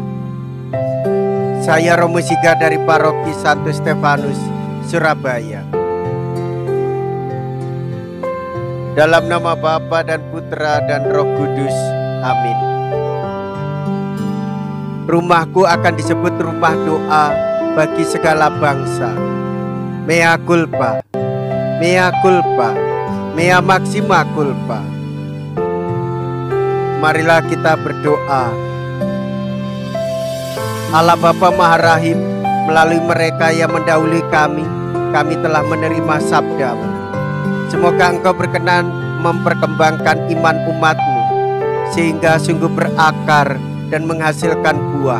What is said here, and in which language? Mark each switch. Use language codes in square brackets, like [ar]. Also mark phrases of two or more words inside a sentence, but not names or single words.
[id] Saya Romo Siga dari Paroki Santo Stefanus, Surabaya. Dalam nama Bapa dan Putra dan Roh Kudus. Amin. Rumahku akan disebut rumah doa bagi segala bangsa. [la] Mea culpa, mea culpa, mea maxima culpa. [id] Marilah kita berdoa. Allah Bapa Maha Rahim, melalui mereka yang mendahului kami telah menerima sabda-Mu. Semoga Engkau berkenan memperkembangkan iman umat-Mu, sehingga sungguh berakar dan menghasilkan buah.